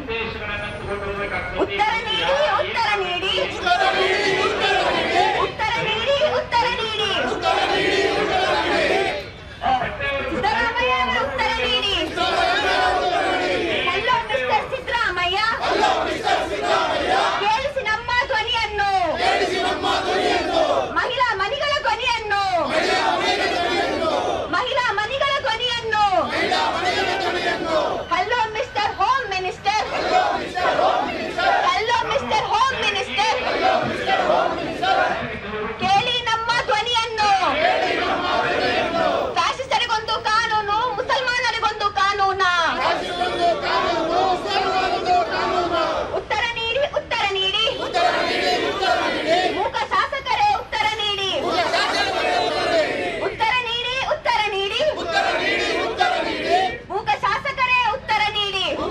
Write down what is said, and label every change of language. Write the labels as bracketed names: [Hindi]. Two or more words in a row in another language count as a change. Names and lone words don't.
[Kannada] ಉತ್ತರ ನೀಡಿ, ಉತ್ತರ ನೀಡಿ, ಉತ್ತರ ನೀಡಿ, ಉತ್ತರ ನೀಡಿ, ಸಿದ್ಧರಾಮಯ್ಯ ಉತ್ತರ ನೀಡಿ। [English] hello mister [Kannada] सिद्धरामಯ್ಯ, ಕೇಳಿಸಿ ನಮ್ಮ ಧ್ವನಿಯನ್ನು, ಮಹಿಳಾ ಮನಿಗಳ ಧ್ವನಿಯನ್ನು, महिला मनिಗಳ ಧ್ವನಿಯನ್ನು। [English] hello mister home minister, hello mister home minister, [Kannada] ಕೇಳಿ ನಮ್ಮ ಧ್ವನಿಯನ್ನು। ಫ್ಯಾಸಿಸ್ಟರಿಗೊಂದು ಕಾನೂನು, ಮುಸಲ್ಮಾನರಿಗೊಂದು ಕಾನೂನಾ? ಉತ್ತರ ನೀಡಿ, ಉತ್ತರ ನೀಡಿ, ಮೂಕ ಶಾಸಕರೇ ಉತ್ತರ ನೀಡಿ, ಉತ್ತರ ನೀಡಿ, ಉತ್ತರ ನೀಡಿ, ಮೂಕ ಶಾಸಕರೇ ಉತ್ತರ ನೀಡಿ,